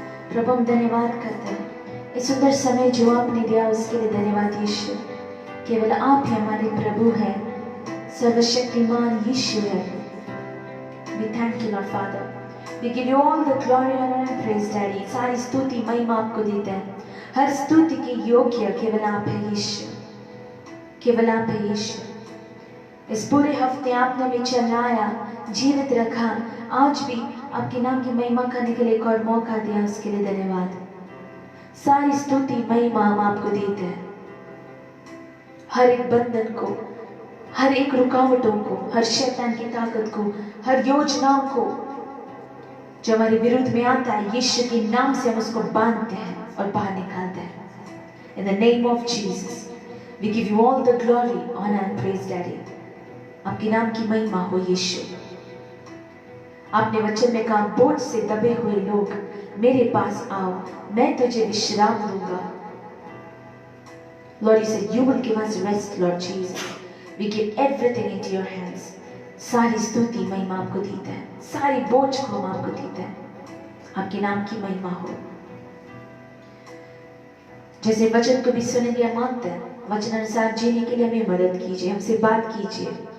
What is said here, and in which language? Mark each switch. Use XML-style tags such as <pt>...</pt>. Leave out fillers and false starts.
<hi>प्रभु हम धन्यवाद करते हैं इस सुंदर समय जो आपने दिया उसके लिए धन्यवाद यीशु। केवल आप ही हमारे प्रभु हैं, सर्वशक्तिमान यीशु है।</hi> <en>We thank you, Lord Father. We give you all the glory, honor and praise, Daddy.</en> <hi>सारी स्तुति महिमा आपको देते हैं। हर स्तुति के योग्य केवल आप है यीशु, केवल आप है यीशु। इस पूरे हफ्ते आपने हमें चलाया, जीवित रखा, आज भी आपके नाम की महिमा करने के लिए एक और मौका दिया, उसके लिए धन्यवाद। सारी स्तुति महिमा हम आपको देते हैं। हर एक बंधन को, हर एक रुकावटों को, हर शैतान की ताकत को, हर योजनाओं को जो हमारे विरुद्ध में आता है, यीशु के नाम से हम उसको बांधते हैं और बाहर निकालते हैं।</hi> <en>In the name of Jesus, we give you all the glory, honor and praise, Daddy.</en> <hi>आपके नाम की महिमा हो यीशु। आपने वचन में कहा, बोझ से दबे हुए लोग मेरे पास आओ, मैं तुझे विश्राम दूंगा।</hi> <en>Lord, you said you will give us rest, Lord Jesus. We give everything into your hands.</en> <hi>सारी स्तुति महिमा आपको देते हैं, सारी बोझ को हम आपको देते हैं। आपके नाम की महिमा हो। जैसे वचन को भी सुनेंगे हम मानते हैं, वचन अनुसार जीने के लिए हमें मदद कीजिए, हमसे बात कीजिए।</hi>